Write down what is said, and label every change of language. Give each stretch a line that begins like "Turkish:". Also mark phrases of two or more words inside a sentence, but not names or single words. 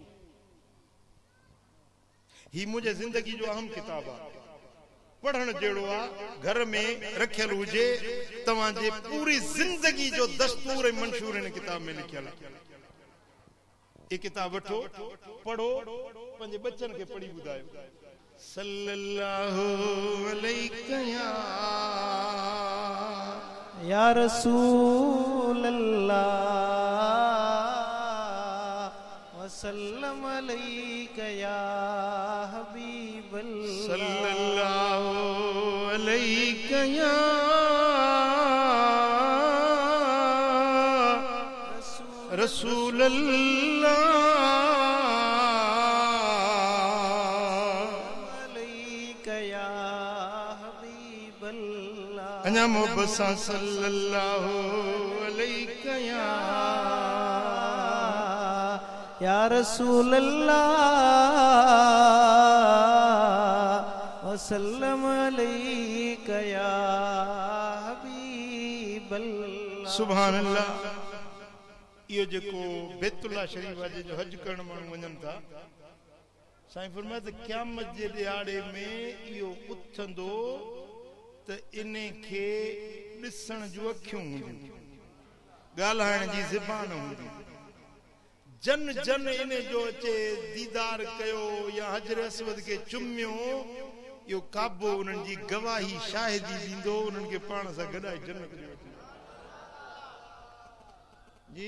Sindhi: ही मुंहिंजे ज़िंदगी जो अहम किताब आहे पढ़ण जहिड़ो आहे घर में रखियल हुजे तव्हांजे पूरी ज़िंदगी जो दस्तूर ऐं मंशूर हिन किताब में लिखियल आहे ये किताब वठो पढ़ो पंहिंजे बच्चन खे पढ़ी ॿुधायो
Arabic: صلى الله عليه يا رسول الله وسلم عليك يا حبيب الله صلى الله عليه رسول الله عليك يا حبيب الله
Sindhi: अञा मोहब्बत सां
Arabic: صلى الله عليه يا رسول الله وسلم عليك يا حبيب الله سبحان الله
Sindhi: यो जेको बैतुल्लाह शरीफ आहे जो हज करण माण्हू वञनि था साईं फरमाए त क़यामत जे ॾियारे में इहो उथंदो त इने खे ॾिसण जूं अखियूं हूंदियूं, ॻाल्हाइण जी ज़बान हूंदी, जन जन इने जो अचे दीदार कयो या हजर असवद के चुमियो, यो काबो उन्हनि जी गवाही शाहिदी ॾींदो, उन्हनि खे पाण सां गॾाए जन्नत में वठी जी।